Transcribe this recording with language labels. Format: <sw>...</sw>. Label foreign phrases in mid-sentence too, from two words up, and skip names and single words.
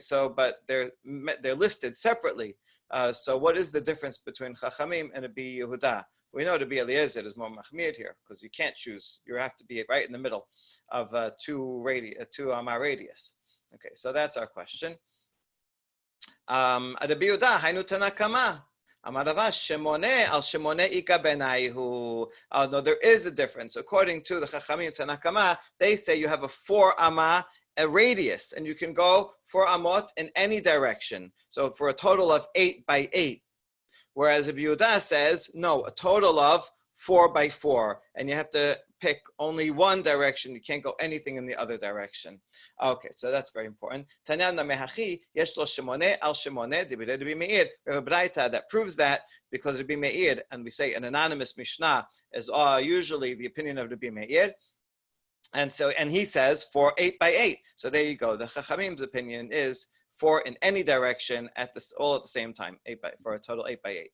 <en>So, but they're listed separately. So what is the difference between Chachamim and Rabbi Yehuda? We know Rabbi Eliezer is more machmir here, because you can't choose. You have to be right in the middle of 2 amah radius. Okay, so that's our question.</en> <arc>רבי יהודה, היינו תנא קמא. אמר רבא שמונה על שמונה איכא בינייהו.</arc> <en>No, there is a difference. According to the Chachamim Tanakama, they say you have a 4 amah a radius, and you can go 4 amot in any direction. So for a total of 8 by 8. Whereas Rabbi Yehuda says, no, a total of 4 by 4. And you have to pick only one direction. You can't go anything in the other direction. Okay, so that's very important.</en> <arc>תניא מהכי יש לו שמונה על שמונה דברי רבי מאיר.</arc> <en>We have a braita that proves that because Rabbi Meir, and we say an anonymous Mishnah is usually the opinion of Rabbi Meir. And so, and he says 4 8 by 8. So there you go. The Chachamim's opinion is 4 in any direction all at the same time, for a total 8 by 8.</en>